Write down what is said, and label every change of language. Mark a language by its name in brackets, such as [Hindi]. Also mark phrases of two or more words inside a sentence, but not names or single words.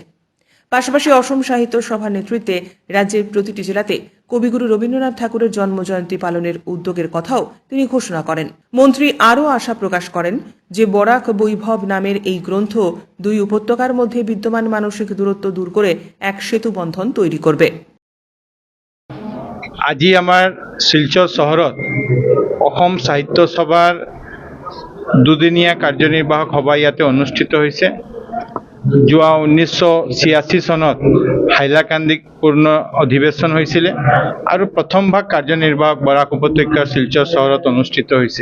[Bangla] পাশাপাশি অসম সাহিত্য সভার নেতৃত্বে রাজ্যের প্রতিটি জেলাতে কবিগুরু রবীন্দ্রনাথ ঠাকুরের জন্মজয়ন্তী পালনের উদ্যোগের কথাও তিনি ঘোষণা করেন। মন্ত্রী আরও আশা প্রকাশ করেন যে বরাক বৈভব নামের এই গ্রন্থ দুই উপত্যকার মধ্যে বিদ্যমান মানসিক দূরত্ব দূর করে এক সেতু বন্ধন তৈরি করবে। [Assamese] আজি আমাৰ শিলচৰ চহৰত অসম সাহিত্য সভাৰ দুদিনীয়া কাৰ্যনিৰ্বাহক সভা ইয়াতে অনুষ্ঠিত হৈছে। যোৱা 1986 চনত হাইলাকান্দিত পূৰ্ণ অধিৱেশন হৈছিলে আৰু প্ৰথম ভাগ কাৰ্যনিৰ্বাহক বৰাক উপত্যকাৰ শিলচৰ চহৰত অনুষ্ঠিত হৈছে।